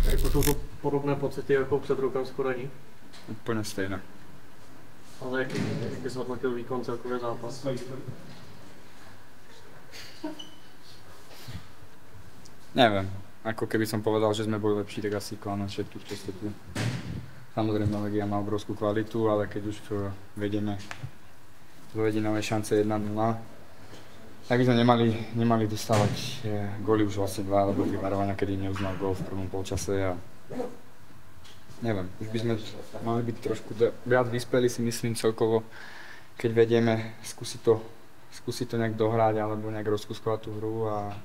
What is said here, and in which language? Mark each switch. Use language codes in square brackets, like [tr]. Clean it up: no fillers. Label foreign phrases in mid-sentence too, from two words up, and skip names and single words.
[cs] Jsou to podobné pocity jako před rokem skoro není? Úplně stejné. Ale jaký zhodnotil výkon celkově zápas? [sk] Neviem, ako keby som povedal, že sme boli lepší, tak asi klamem všetkých, čo ste tu. Samozrejme, Legia má obrovskú kvalitu, ale keď už vedieme dvojedinové šance 1-0, tak by sme nemali dostávať góly už vlastne 2 alebo 3 varovania, kedy neuznal gól v prvom polčase a neviem, už by sme mali byť trošku viac vyspeli, si myslím celkovo, keď vedieme, skúsiť to nejak dohrať alebo nejak rozkuskovať tú hru a